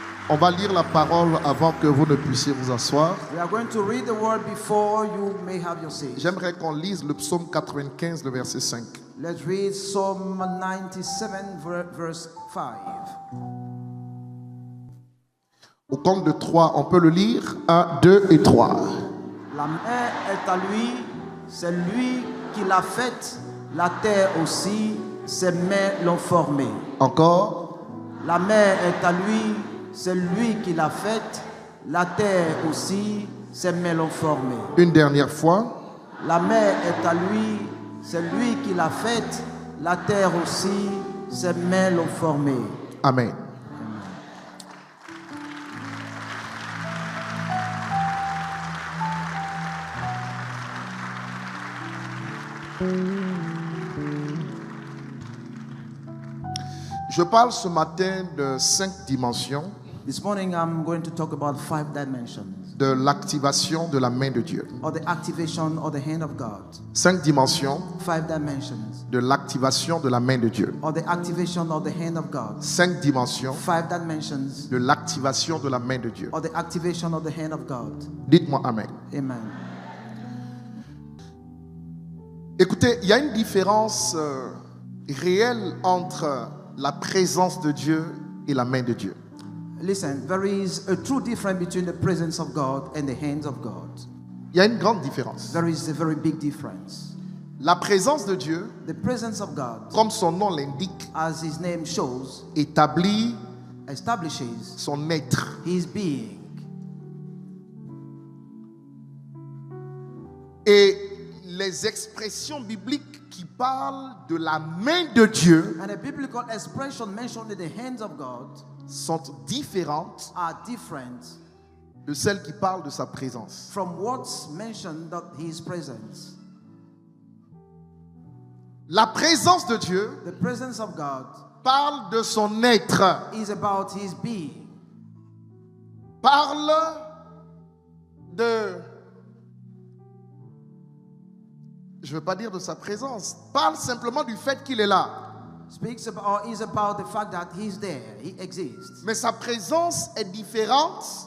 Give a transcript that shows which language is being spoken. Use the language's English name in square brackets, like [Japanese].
[French] On va lire la parole avant que vous ne puissiez vous asseoir. [English] We are going to read the word before you may have your seat. [French] J'aimerais qu'on lise le psaume 95, le verset 5. [English] Let's read Psalm 97, verse 5. [French] Au compte de 3, on peut le lire. 1, 2 et 3. La mer est à lui, c'est lui qui l'a faite, la terre aussi, ses mains l'ont formée. Encore. La mer est à lui, c'est lui qui l'a faite, la terre aussi, ses mains l'ont formée. Une dernière fois. La mer est à lui, c'est lui qui l'a faite, la terre aussi, ses mains l'ont formée. Amen. Je parle ce matin de 5 dimensions [English] This morning I'm going to talk about 5 dimensions [French] de l'activation de la main de Dieu. [English] of the activation of the hand of God. [French] 5 dimensions [English] 5 dimensions [French] de l'activation de la main de Dieu. [English] of the activation of the hand of God. [French] 5 dimensions [English] 5 dimensions [French] de l'activation de la main de Dieu. [English] of the activation of the hand of God. [French] Dites-moi Amen. Amen. Écoutez, il y a une différence réelle entre la présence de Dieu et la main de Dieu. [English] Listen, there is a true difference between the presence of God and the hands of God. [French] Il y a une grande différence. [English] There is a very big difference. [French] La présence de Dieu, [English] The presence of God, [French] comme son nom l'indique, [English] as his name shows, [French] établit [English] establishes [French] son être. [English] his being. [French] Et les expressions bibliques qui parlent de la main de Dieu [English] And the biblical expression mentioned in the hands of God [French] sont différentes [English] are different [French] de celles qui parlent de sa présence. [English] from what's mentioned of his presence. [French] La présence de Dieu [English] The presence of God [French] parle de son être, [English] is about his being. [French] parle de, je ne veux pas dire de sa présence, parle simplement du fait qu'il est là. [English] Speaks about or is about the fact that he's there, he exists. [French] Mais sa présence est différente